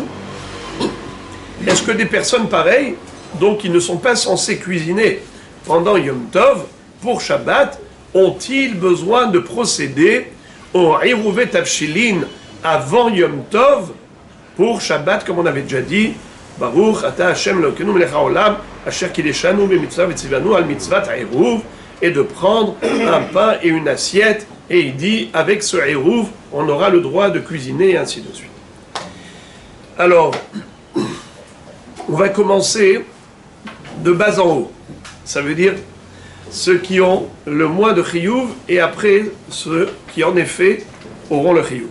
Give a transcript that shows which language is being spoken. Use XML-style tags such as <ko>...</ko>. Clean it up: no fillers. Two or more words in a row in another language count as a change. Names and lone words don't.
<fr>Est-ce que des personnes pareilles, donc qui ne sont pas censées cuisiner pendant Yom Tov, pour Shabbat, ont-ils besoin de procéder au Eruv Tavshilin avant Yom Tov pour Shabbat, comme on avait déjà dit,</fr> <he>ברוך אתה השם אלוקינו מלך העולם אשר קדשנו במצוה וצונו על מצות עירוב,</he> <fr>et de prendre un pain et une assiette, et il dit, avec ce Eruv, on aura le droit de cuisiner, et ainsi de suite. Alors, on va commencer de bas en haut. Ça veut dire ceux qui ont le moins de chiyuv, et après ceux qui, en effet, auront le chiyuv.</fr>